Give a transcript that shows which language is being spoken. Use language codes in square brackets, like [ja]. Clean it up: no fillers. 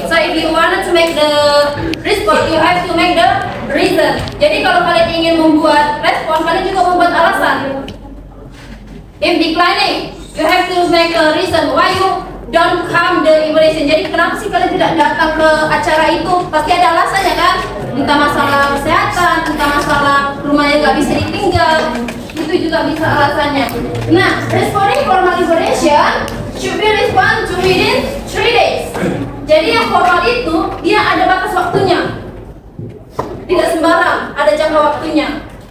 [en] So if you wanted to make the response, you have to make the reason. [id] Jadi kalau kalian ingin membuat respon, kalian juga membuat alasan. [en] If declining, you have to make a reason why you don't come the evaluation. [id] Jadi kenapa sih kalian tidak datang ke acara itu? Pasti ada alasannya kan? Entah masalah kesehatan, entah masalah rumahnya nggak bisa ditinggal. Itu juga bisa alasannya. [en] Nah, responding formal evaluation should be respond to within 3 days. [id] Jadi yang formal itu dia ada batas waktunya. Tidak sembarang, ada jangka waktunya.